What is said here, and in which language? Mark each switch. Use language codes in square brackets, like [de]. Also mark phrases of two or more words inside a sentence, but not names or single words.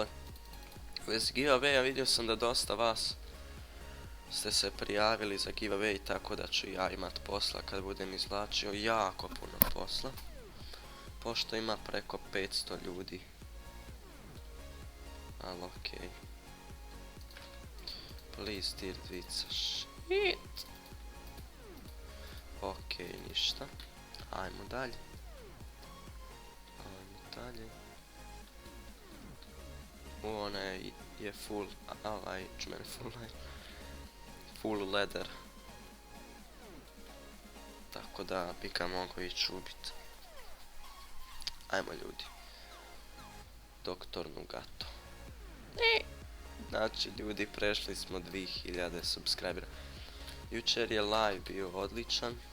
[hr] U vezi giveaway-a vidio sam da dosta vas ste se prijavili za giveaway, tako da ću ja imat posla kad budem izvlačio, jako puno posla. Pošto ima preko 500 ljudi. Ali okej. [en] Please tier 2, shit. [hr] Okej, ništa. Ajmo dalje. Ona je [en] full full leather. [hr] Tako da bi ga mogao ići ubit. Ajmo ljudi. Doktor Nugato. Znači ljudi, prešli smo 2000 subscribera. Jučer je live bio odličan.